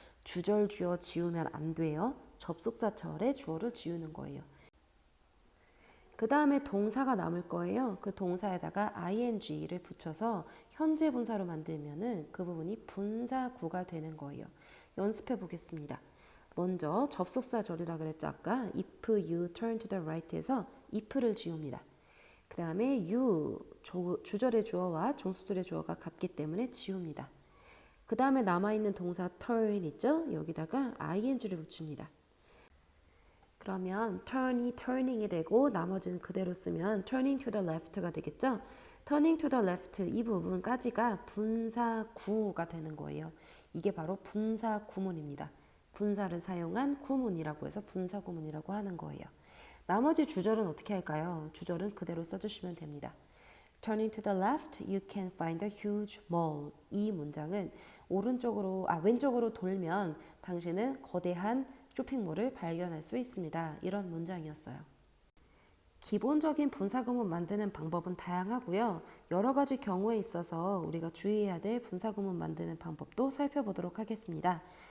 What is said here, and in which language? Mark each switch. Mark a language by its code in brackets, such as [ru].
[ko] 주절 주어 지우면 안 돼요. 접속사 절의 주어를 지우는 거예요. 그 다음에 동사가 남을 거예요. 그 동사에다가 ing를 붙여서 현재 분사로 만들면은 그 부분이 분사구가 되는 거예요. 연습해 보겠습니다. 먼저 접속사 절이라 그랬죠. 아까 [en] if you turn to the right [ko] 에서 if를 지웁니다. 그 다음에 you 주절의 주어와 종속절의 주어가 같기 때문에 지웁니다. 그 다음에 남아있는 동사 turn 있죠? 여기다가 ing를 붙입니다. 그러면 turn이 turning이 되고 나머지는 그대로 쓰면 [en] turning to the left [ko] 가 되겠죠? [en] turning to the left [ko] 이 부분까지가 분사구가 되는 거예요. 이게 바로 분사구문입니다. 분사를 사용한 구문이라고 해서 분사구문이라고 하는 거예요. 나머지 주절은 어떻게 할까요? 주절은 그대로 써주시면 됩니다. [en] Turning to the left, you can find a huge mall. [ko] 이 문장은 왼쪽으로 돌면 당신은 거대한 쇼핑몰을 발견할 수 있습니다. 이런 문장이었어요. 기본적인 분사구문 만드는 방법은 다양하고요. 여러 가지 경우에 있어서 우리가 주의해야 될 분사구문 만드는 방법도 살펴보도록 하겠습니다.